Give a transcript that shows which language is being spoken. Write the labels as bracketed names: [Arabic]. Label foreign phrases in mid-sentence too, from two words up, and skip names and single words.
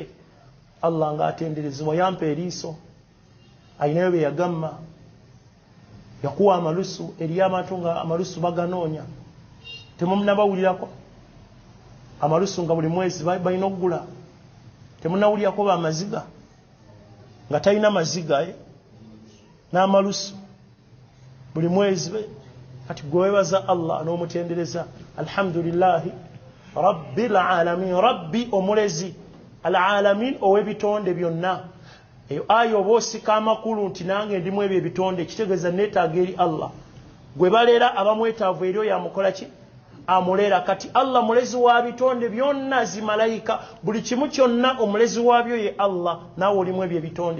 [Ganda] Allah ng'atenderezebwa. Yampa eriiso, ayinayo bye yagamma, yakuwa amalusu eri abantu nga amalusu baganoonya, temunabawulirako amalusu nga buli mwezi balina okugula, temunawulirako bamaziga nga talina maziga n'amalusu buli mwezi. Kati gwewebaza Allah n'omutendereza, [Arabic] الحمد لله رب العالمين. [Ganda] Rabbi omulezi, alalamin ow'ebitonde byonna. Eyo aya oba osika amakulu nti nange ndimu ebyo ebitonde, kitegeeza neetaaga eri Allah. Gwe baleera abamwetaavu eri oyo amukola ki? Amuleera. Kati Allah mulezi wa bitonde byonna, zimalayika, buli kimu kyonna omulezi waabyo ye Allah, naawe olimu ebyo ebitonde.